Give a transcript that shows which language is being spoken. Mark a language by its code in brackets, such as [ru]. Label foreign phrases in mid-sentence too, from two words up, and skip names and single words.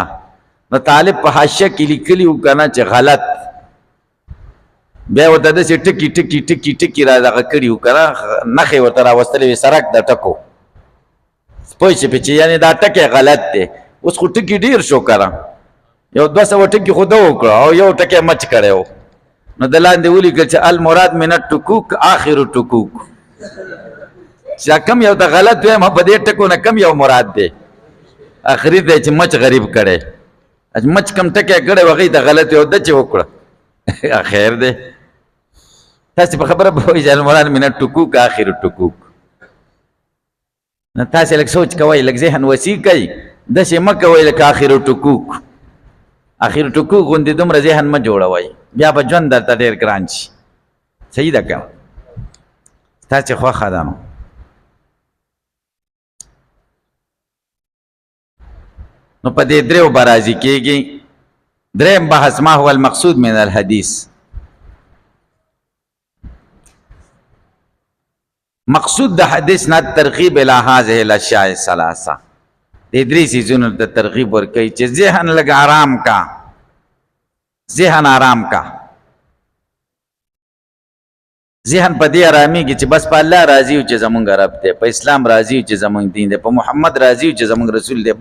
[ps] نو طالب په حاشیه کې لیکلي وو که نه چې غلط، بیا ورته داسې ټکي ټکي ټکي ټکي را دغه کړي وو که نه، نښې ورته راوستلې وې سرک د ټکو، پوه شې پې چې یعنې دا ټکی غلط دی. اوس خو ټکي ډېر شو که نه، یو 200 ټکي خو ده وکړه او یو ټکی مچ کړی و. نو د لاندې ولیکل چې [ar] المراد من الټکوک آخر الټکوک، [ps] چې کم یو د غلط وایم په دې ټکو نه کم یو مراد دی، آخري دی چې مچ غریب کړی، مچ کم ټکی کړی و هغې ته غلط یو ده چې وکړه خیر دی. تاسې په خبره پوهېږئ چې [ar] المراد من الټکوک آخر الټکوک. [ps] نو تاسې لږ سوچ کوئ، لږ ذهن وسیع کوئ، داسې مه کوئ لکه [ar] آخر الټکوک. آخر الټکوک [ps] غوندې دومره ذهن مه جوړوئ، بیا به ژوند درته ډېر ګران شي. صحیح ده که ستاسې خوښه ده. نو په دې درېو به راضي کېږي. درېیم بحث [ar] ما هو المقصود من الحدیث. [ps] مقصود د حدیث نه [ar] ترغیب الی هذه الاشیاء الثلاثه، [ps] دې درې څیزونو ته ترغیب ورکوي چې ذهن لږ آرام کا، ذهن آرام کا. ذهن په دې آرامیږي چې بس په الله راضي و چې زمونږ رب دی، په اسلام راضي و چې زمونږ دین دی، په محمد راضي و چې زمونږ رسول دی.